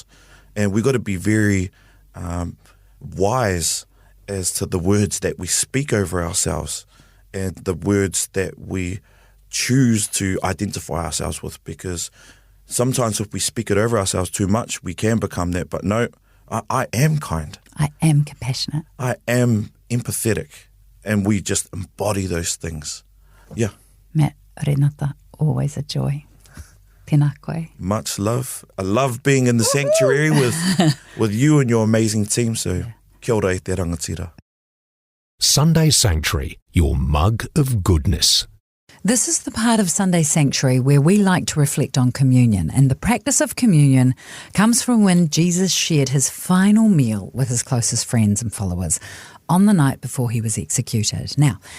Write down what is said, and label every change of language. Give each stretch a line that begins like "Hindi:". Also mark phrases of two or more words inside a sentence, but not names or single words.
English: And we got to be very wise as to the words that we speak over ourselves and the words that we choose to identify ourselves with, because sometimes if we speak it over ourselves too much, we can become that. But no, I am kind. I am compassionate. I am empathetic. And we just embody those things. Yeah. Matt, Renata, always a joy.
Māori: Tēnā koe.
English: Much love. I love being in the sanctuary with you and your amazing team. So
Māori: kia ora e te rangatira.
English: Sunday Sanctuary, your mug of goodness. This is the part of Sunday Sanctuary where we like to reflect on communion, and the practice of communion comes from when Jesus shared his final meal with his closest friends and followers on the night before he was executed.